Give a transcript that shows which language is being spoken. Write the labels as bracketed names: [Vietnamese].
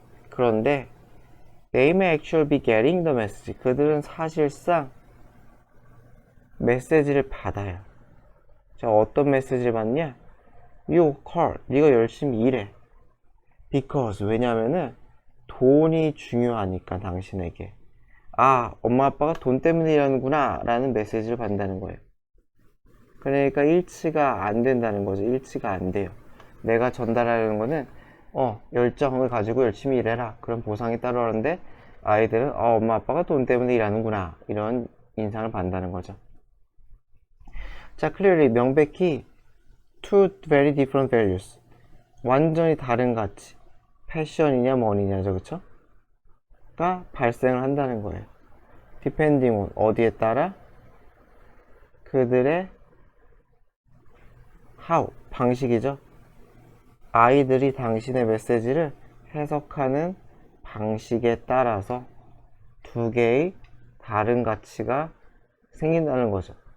[Korean] 그런데 [English] they may actually be getting the message. [Korean] 그들은 사실상 메시지를 받아요. 자, 어떤 메시지를 받냐? [English] You call, [Korean] 네가 열심히 일해. [English] Because, [Korean] 왜냐면은 돈이 중요하니까 당신에게. 아, 엄마 아빠가 돈 때문에 일하는구나 라는 메시지를 받는다는 거예요. 그러니까 일치가 안 된다는 거죠. 일치가 안 돼요. 내가 전달하려는 거는 열정을 가지고 열심히 일해라. 그런 보상이 따르는데 아이들은 엄마 아빠가 돈 때문에 일하는구나. 이런 인상을 받는다는 거죠. [English] 자, clearly, [Korean] 명백히 [English] two very different values. [Korean] 완전히 다른 가치. 패션이냐 머니냐죠, 그쵸? 가 발생을 한다는 거예요. [English] depending on, [Korean] 어디에 따라? 그들의 [English] how, [Korean] 방식이죠. 아이들이 당신의 메시지를 해석하는 방식에 따라서 두 개의 다른 가치가 생긴다는 거죠.